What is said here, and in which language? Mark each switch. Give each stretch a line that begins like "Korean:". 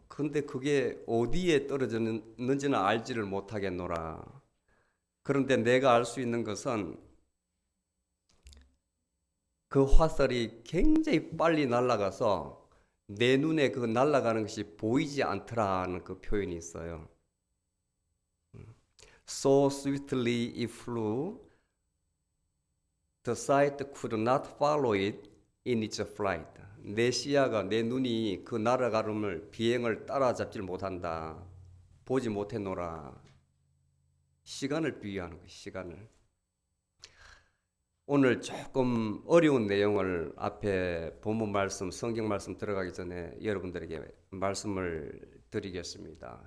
Korean: 근데 그게 어디에 떨어졌는지는 알지를 못하겠노라. 그런데 내가 알 수 있는 것은 그 화살이 굉장히 빨리 날아가서 내 눈에 그 날아가는 것이 보이지 않더라는 그 표현이 있어요.
English: So swiftly it flew, the sight could not follow it in its flight.
Korean: 내 시야가, 내 눈이 그 날아가름을, 비행을 따라잡질 못한다. 보지 못했노라. 시간을 비유하는 거예요. 시간을. 오늘 조금 어려운 내용을 앞에 본문 말씀, 성경 말씀 들어가기 전에 여러분들에게 말씀을 드리겠습니다.